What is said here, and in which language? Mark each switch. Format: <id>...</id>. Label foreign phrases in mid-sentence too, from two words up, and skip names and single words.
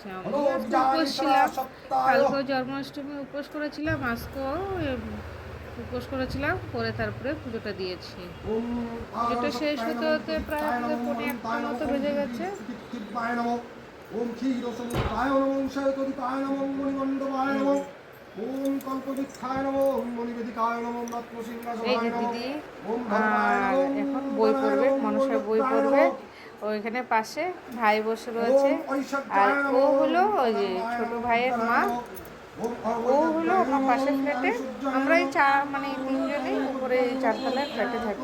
<bn>আমি আজকে উপোস ছিলাম, কালকেও জন্মাষ্টমী উপোস করেছিলাম, আজকেও উপোস করেছিলাম, করে তারপরে পুজোটা দিয়েছি। পুজোটা শেষ হতে হতে প্রায় আমাদের 1:45 মতো বেজে গেছে।</bn> <sa>ॐ क्षीरसमुद्राय नमः ॐ शयतदिकाय नमः ॐ मणिमण्डपाय नमः ॐ कल्पवृक्षाय नमः ॐ मणिवेदिकाय नमः ॐ रत्नसिंहासनाय नमः ॐ धर्माय नमः।</sa> <bn>এখন বই পড়বে, মনসার বই পড়বে। ওইখানে পাশে ভাই বসে রয়েছে, আর ও হলো ওই যে ছোট ভাইয়ের মা, ও হলো আমার পাশের ফ্ল্যাটে। আমরা এই তিনজনেই উপরে এই 4তলায় ফ্ল্যাটে থাকি।</bn>